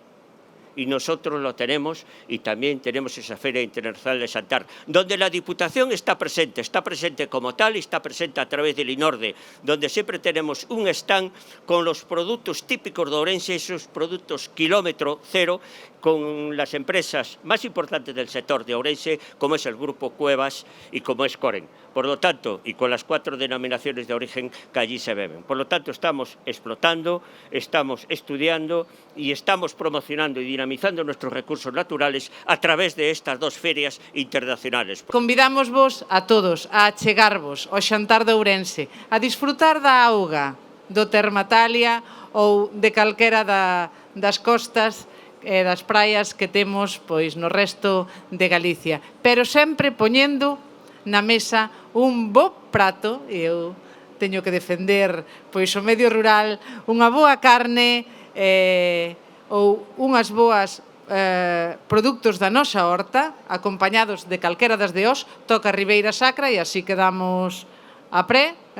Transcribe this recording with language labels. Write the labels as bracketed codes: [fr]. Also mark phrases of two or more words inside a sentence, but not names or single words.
[es] Y nosotros lo tenemos, y también tenemos esa Feria Internacional de Xantar, donde la Diputación está presente como tal y está presente a través del INORDE, donde siempre tenemos un stand con los productos típicos de Ourense, esos productos kilómetro cero, con las empresas más importantes del sector de Ourense, como es el Grupo Cuevas y como es Coren. Por lo tanto, y con las 4 denominaciones de origen que allí se beben. Por lo tanto, estamos explotando, estamos estudiando y estamos promocionando y dinamizando nuestros recursos naturales a través de estas 2 ferias internacionales. [gl] Convidamos vos a todos a achegarvos ao Xantar de Ourense, a disfrutar da auga, do Termatalia ou de calquera das costas e das praias que temos pois no resto de Galicia, pero sempre poñendo na mesa un bo prato, e eu teño que defender pois o medio rural, unha boa carne ou unhas boas produtos da nosa horta, acompañados de calquera das de Os, toca Ribeira Sacra e así quedamos a pré,